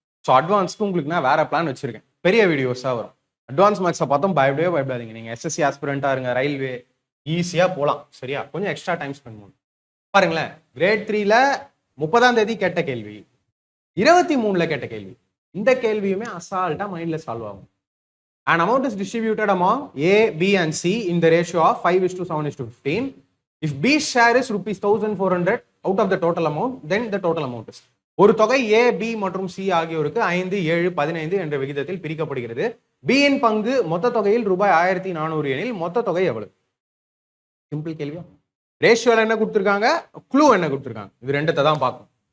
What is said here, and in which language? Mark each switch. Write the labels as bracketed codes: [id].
[ta] So அட்வான்ஸ்க்கு உங்களுக்கு நான் வேற பிளான் வச்சிருக்கேன், பெரிய வீடியோஸாக வரும். அட்வான்ஸ் மேக்ஸை பார்த்தோம் பயப்படாதீங்க. நீங்கள் எஸ்எஸ்சி ஆஸ்பிரண்டா இருங்க, ரயில்வே ஈஸியாக போகலாம். சரியா? கொஞ்சம் எக்ஸ்ட்ரா டைம் ஸ்பெண்ட் பண்ணும். பாருங்களேன், கிரேட் 3ல 30ஆம் தேதி கேட்ட கேள்வி, 23ல கேட்ட கேள்வி. இந்த கேள்வியுமே அசால்ட்டா மைண்ட்ல சால்வ் ஆகும். [en] An amount is distributed among A, B and C in the ratio of 5:7:15. If B share is rupees 1400 out of the total amount, then the total amount is. [ta] ஒரு தொகை A, B மற்றும் C ஆகியோருக்கு 5 7 15 என்ற விகிதத்தில் பிரிக்கப்படுகிறது. B இன் பங்கு மொத்த தொகையில் ரூபாய் 1400 எனில் மொத்த தொகை எவ்வளவு? சிம்பிள் கேள்வியா? ரேஷியோல என்ன கொடுத்திருக்காங்க, க்ளூ என்ன கொடுத்திருக்காங்க, இது ரெண்டத்தை தான் பார்க்கணும்.